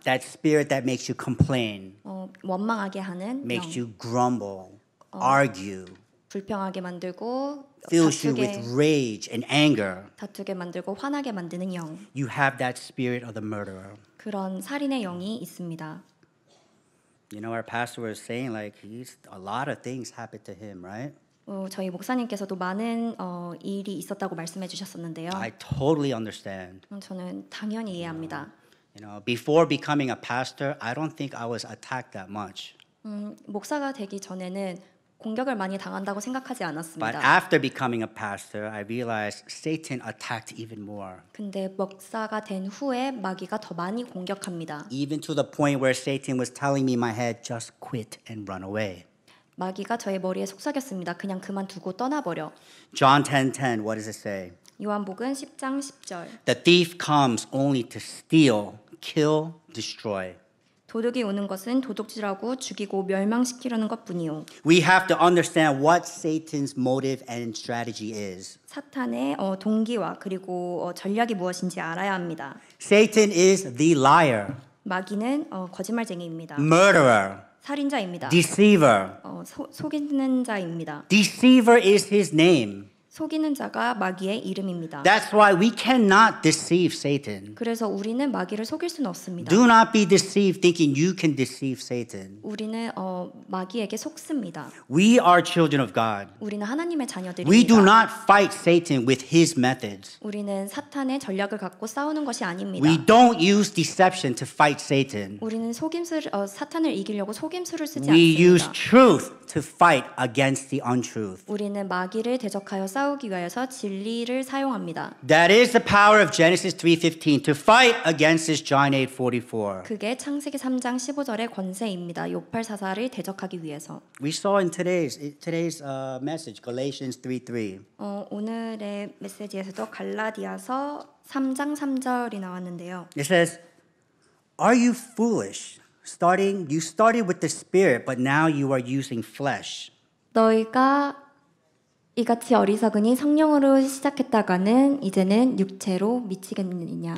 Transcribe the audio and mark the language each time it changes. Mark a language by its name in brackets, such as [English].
[English] That spirit that makes you complain, [Korean] 원망하게 하는 [English] makes [Korean] 영, [English] you grumble, argue, [Korean] 불평하게 만들고 [English] fills you with rage and anger. [Korean] 다투게 만들고 화나게 만드는 영. [English] You have that spirit of the murderer. [Korean] 그런 살인의 영이 있습니다. [English] You know, our pastor was saying like a lot of things happened to him, right? [Korean] 저희 목사님께서도 많은 일이 있었다고 말씀해 주셨었는데요. [English] I totally understand. [Korean] 저는 당연히 이해합니다. [English] You know, before becoming a pastor, I don't think I was attacked that much. [Korean] 목사가 되기 전에는 공격을 많이 당한다고 생각하지 [English] But [Korean] 않았습니다. [English] after becoming a pastor, I realized Satan attacked even more. [Korean] 근데 목사가 된 후에 마귀가 더 많이 공격합니다. [English] Even to the point where Satan was telling me in my head, just quit and run away. [Korean] 마귀가 저의 머리에 속삭였습니다. 그냥 그만두고 떠나버려. [English] John 10:10, what does it say? [Korean] 요한복음 10장 10절. [English] The thief comes only to steal, kill, destroy. [Korean] 도둑이 오는 것은 도둑질하고 죽이고 멸망시키려는 것뿐이요. [English] We have to understand what Satan's motive and strategy is. [Korean] 사탄의 동기와 그리고 전략이 무엇인지 알아야 합니다. [English] Satan is the liar, [Korean] 마귀는 거짓말쟁이입니다. [English] murderer, [Korean] 살인자입니다. [English] deceiver. [Korean] 속이는 자입니다. [English] Deceiver is his name. [Korean] 속이는 자가 마귀의 이름입니다. [English] That's why we cannot deceive Satan. [Korean] 그래서 우리는 마귀를 속일 수는 없습니다. [English] Do not be deceived thinking you can deceive Satan. [Korean] 우리는 마귀에게 속습니다. [English] We are children of God. [Korean] 우리는 하나님의 자녀들입니다. [English] We do not fight Satan with his methods. [Korean] 우리는 사탄의 전략을 갖고 싸우는 것이 아닙니다. [English] We don't use deception to fight Satan. [Korean] 우리는 사탄을 이기려고 속임수를 쓰지 [English] We use [Korean] 않습니다. [English] truth to fight against the untruth. [Korean] 우리는 마귀를 대적하여 싸우기 위하여서 진리를 사용합니다. [English] That is the power of Genesis 3:15 to fight against this John 8:44. [Korean] 그게 창세기 3장 15절의 권세입니다. 욕팔사사를 대적하기 위해서. [English] We saw in today's message Galatians 3:3. [Korean] 오늘의 메시지에서도 갈라디아서 3장 3절이 나왔는데요. [English] It says, "Are you foolish? You started with the spirit, but now you are using flesh." [Korean] 너희가 이같이 어리석으니 성령으로 시작했다가는 이제는 육체로 미치겠느냐?